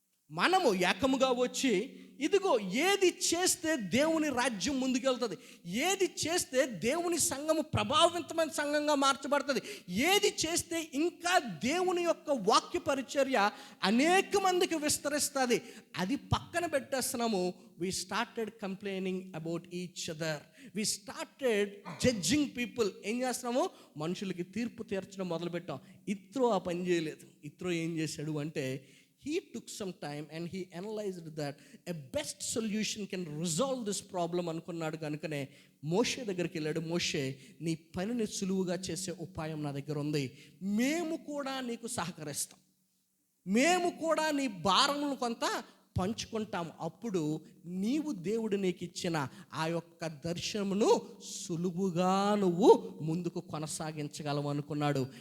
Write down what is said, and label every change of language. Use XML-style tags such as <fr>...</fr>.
<te>మనము ఏకముగా వచ్చి, ఇదిగో ఏది చేస్తే దేవుని రాజ్యం ముందుకెళ్తుంది, ఏది చేస్తే దేవుని సంఘము ప్రభావవంతమైన సంఘంగా మార్చబడుతుంది, ఏది చేస్తే ఇంకా దేవుని యొక్క వాక్య పరిచర్య అనేక మందికి విస్తరిస్తుంది, అది పక్కన పెట్టేస్తున్నాము.</te> <en>we started complaining about each other, we started judging people.</en> <te>ఏం చేస్తున్నాము? మనుషులకి తీర్పు తీర్చడం మొదలుపెట్టాం. ఇత్రో ఆ పని చేయలేదు. ఇత్రో ఏం చేశాడు అంటే,</te> <en>he took some time and he analyzed that a best solution can resolve this problem</en> <te>అనుకున్నాడు. కనుకనే మోషే దగ్గరికి వెళ్ళాడు. మోషే, నీ పనిని సులువుగా చేసే ఉపాయం నా దగ్గర ఉంది, మేము కూడా నీకు సహకరిస్తాం, మేము కూడా నీ భారములను కొంత పంచుకుంటాము, అప్పుడు నీవు దేవుడు నీకు ఇచ్చిన ఆ యొక్క దర్శనమును సులువుగా నువ్వు ముందుకు కొనసాగించగలవు అనుకున్నాడు.</te>